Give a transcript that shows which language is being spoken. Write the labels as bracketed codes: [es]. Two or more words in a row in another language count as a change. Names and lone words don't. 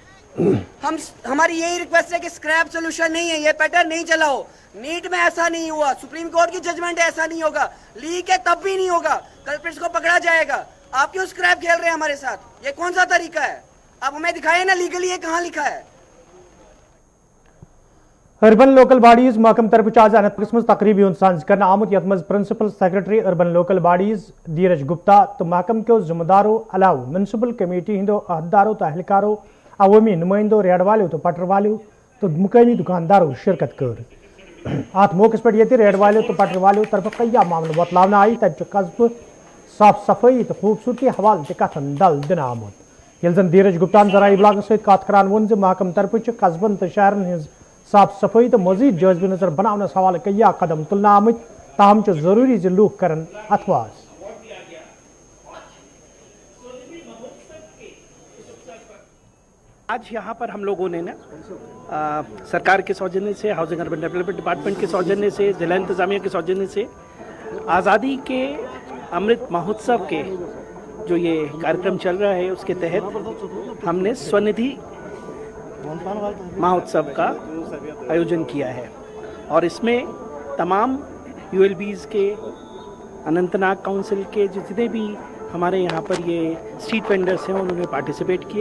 [hi] हमारी यही रिक्वेस्ट है कि [en] scrap solution [hi] नहीं है, ये पैटर्न नहीं चलाओ। नीट में ऐसा नहीं हुआ, सुप्रीम कोर्ट की जजमेंट है ऐसा नहीं होगा, लीक है तब भी नहीं होगा, कल्प्रिट्स को पकड़ा जाएगा। आप क्यों स्क्रैप खेल रहे हैं हमारे साथ? ये कौन सा तरीका है? आप हमें दिखाइए ना लीगली ये कहाँ लिखा है। [ks] अर्बन लोकल बॉडीज महकम तरफ आज अनंत किस्म तकरीबी साज कर आमुत यथ मज [en] principal secretary [ks] अर्बन लोकल बॉडीज धीरज गुप्ता तो महकम के जिम्मेदारों अलाव म्यूनसिपल कमेटी हिंदो अहदेदारों तो अहलकारों अवामी नुमाइंदों रेड वालों तो पटर वालों तो मुकामी दुकानदारों शिरकत कर। अत मौके पे ये रेड वालों तो पटर वालों तरफ कई मामलों बतलाव आई, तब कस्बे साफ सफाई तो खूबसूरती हवाले कथन दल दिन आमुत। यह धीरज गुप्ता जराये इबलाग सत कत करान वोन महकम तरफ कस्बन तो शहरन हज साफ सफाई तो मजीद जायज नजर बनावनस हवाले कई कदम तुलना आमत, ताहम जरूरी लूख करन अथवास। [hi] आज यहाँ पर हम लोगों ने ना सरकार के सौजन्य से, हाउसिंग अर्बन डेवलपमेंट डिपार्टमेंट के सौजन्य से, जिला इंतजामिया के सौजन्य से आज़ादी के अमृत महोत्सव के जो ये कार्यक्रम चल रहा है उसके तहत हमने स्वनिधि महोत्सव का आयोजन किया है, और इसमें तमाम यूएलबीज़ के, अनंतनाग काउंसिल के जितने भी हमारे यहाँ पर ये [en] street vendors [hi] हैं उन्होंने पार्टिसिपेट किया।